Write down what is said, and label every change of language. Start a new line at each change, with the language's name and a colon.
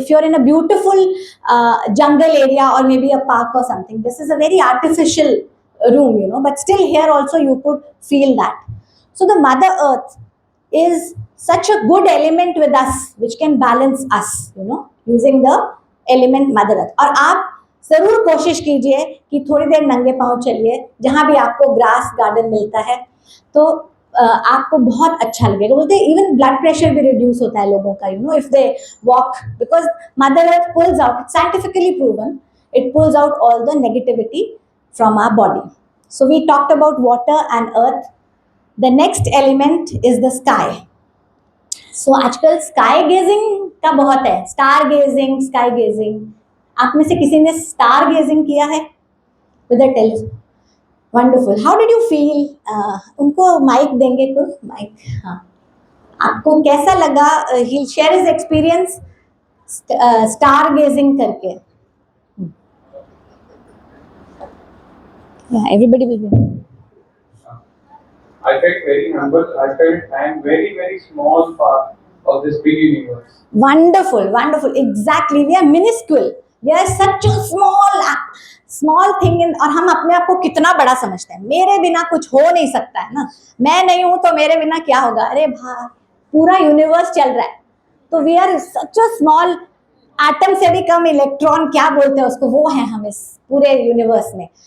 English: If you're in a beautiful jungle area or maybe a park or something, this is a very artificial room, but still here also you could feel that. So the Mother Earth is such a good element with us which can balance us, using the element Mother Earth.
Hindi: और आप जरूर कोशिश कीजिए कि थोड़ी देर नंगे पांव चलिए, जहां भी आपको ग्रास गार्डन मिलता है, तो आपको बहुत अच्छा लगेगा. बोलते हैं
English: even blood pressure भी reduce
Hindi: होता है लोगों का,
English: If they walk, because mother earth pulls out, scientifically proven, it pulls out all the negativity from our body. So we talked about water and earth. The next element is the sky. So आजकल sky gazing
Hindi: का बहुत है,
English: Star gazing, sky gazing.
Hindi: आप में से किसी ने star gazing किया है
English: With a telescope? Wonderful. How did you feel?
Hindi: उनको माइक देंगे, कुछ माइक. हाँ, आपको कैसा लगा?
English: He share his experience star gazing करके. Yeah, everybody will be. I felt very humble. I felt I am very, very small part of this big universe. Wonderful, wonderful. Exactly. We are minuscule. We are such a small thing in,
Hindi: और हम अपने आप को कितना बड़ा समझते हैं. मेरे बिना कुछ हो नहीं सकता है ना. मैं नहीं हूं तो मेरे बिना क्या होगा? अरे भाई, पूरा यूनिवर्स चल रहा है. तो
English: we are such a small,
Hindi: atom से भी कम इलेक्ट्रॉन, क्या बोलते हैं उसको, वो है हम इस पूरे यूनिवर्स में.